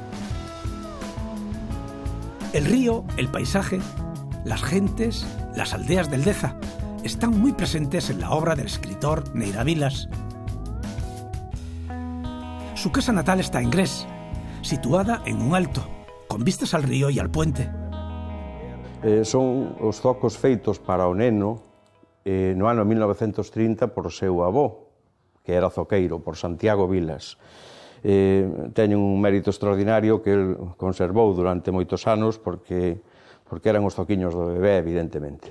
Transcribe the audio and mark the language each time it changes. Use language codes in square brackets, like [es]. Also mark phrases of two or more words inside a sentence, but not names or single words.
[es] El río, el paisaje, las gentes, las aldeas del Deza están muy presentes en la obra del escritor Neira Vilas. Su casa natal está en Gres, situada en un alto, con vistas al río e al puente. [gl] Son os zocos feitos para o neno no ano 1930 por seu avó, que era zoqueiro, por Santiago Vilas. Teñen un mérito extraordinario que el conservou durante moitos anos porque eran os zoquiños do bebé, evidentemente.